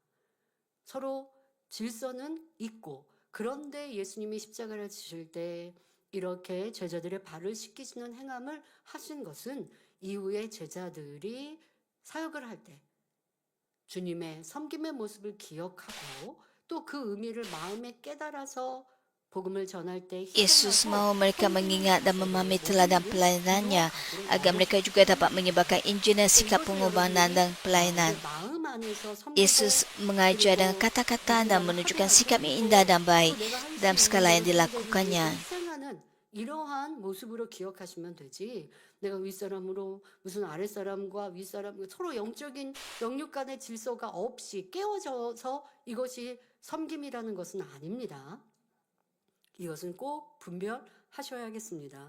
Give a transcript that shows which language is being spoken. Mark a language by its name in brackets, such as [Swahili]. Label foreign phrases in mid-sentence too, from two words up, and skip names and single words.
[Korean] 서로 질서는 있고 그런데 예수님이 십자가를 지실 때 이렇게 제자들의 발을 씻기시는 행함을 하신 것은 이후에 제자들이 사역을 할 때 주님의 섬김의 모습을 기억하고 또 그 의미를 마음에 깨달아서 복음을 전할 때 [Malay] Yesus mahu mereka mengingat dan memahami teladan pelayanannya agar mereka juga dapat menyebarkan Injil dan sikap pengorbanan dan pelayanan. Yesus mengajar dengan kata-kata dan menunjukkan sikap yang indah dan baik dalam segala yang dilakukannya. [Korean] 이러한 모습으로 기억하시면 되지. 내가 윗사람으로 무슨 아랫사람과 윗사람 서로 영적인 영육 간의 질서가 없이 깨어져서 이것이 섬김이라는 것은 아닙니다. 이것은 꼭 분별하셔야겠습니다.